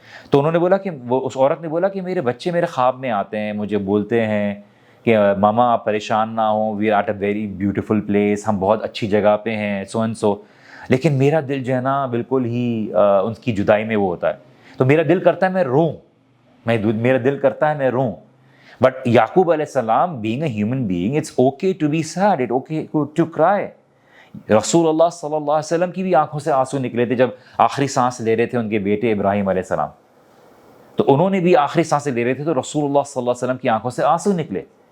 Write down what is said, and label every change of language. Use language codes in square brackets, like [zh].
[ur] تو انہوں نے بولا کہ وہ اس عورت نے بولا کہ میرے بچے میرے خواب میں آتے ہیں، مجھے بولتے ہیں کہ ماما آپ پریشان نہ ہوں، [en] we are at a very beautiful place, [ur] ہم بہت اچھی جگہ پہ ہیں، سو اینڈ سو، لیکن میرا دل جو ہے نا بالکل ہی ان کی جدائی میں وہ ہوتا ہے. تو میرا دل کرتا ہے میں روں، میرا دل کرتا ہے میں روں. [en] But Yaqub علیہ السلام being a human being, it's okay to be sad, it's okay to cry. [ur] رسول اللہ صلی اللہ علیہ وسلم کی بھی آنکھوں سے آنسو نکلے تھے جب آخری سانس لے رہے تھے ان کے بیٹے ابراہیم علیہ السلام. تو انہوں نے بھی آخری سانسیں لے رہے تھے تو رسول اللہ صلی اللہ علیہ وسلم کی آنکھوں سے آنسو نکلے.